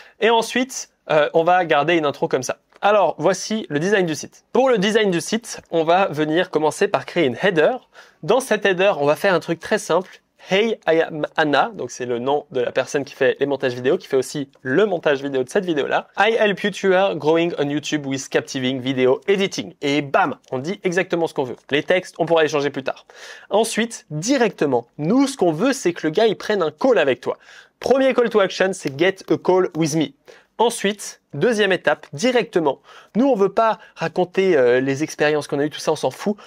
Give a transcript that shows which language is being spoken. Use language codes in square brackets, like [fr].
[fr] Et ensuite, on va garder une intro comme ça. Alors, voici le design du site. Pour le design du site, on va venir commencer par créer une header. Dans cette header, on va faire un truc très simple. [en] Hey, I am Anna, [fr] donc c'est le nom de la personne qui fait les montages vidéo, qui fait aussi le montage vidéo de cette vidéo-là. [en] I help YouTuber growing on YouTube with captivating video editing. [fr] Et bam, on dit exactement ce qu'on veut. Les textes, on pourra les changer plus tard. Ensuite, directement, nous, ce qu'on veut, c'est que le gars, il prenne un call avec toi. Premier call to action, c'est [en] get a call with me. [fr] Ensuite, deuxième étape, directement. Nous, on veut pas raconter les expériences qu'on a eues, tout ça, on s'en fout.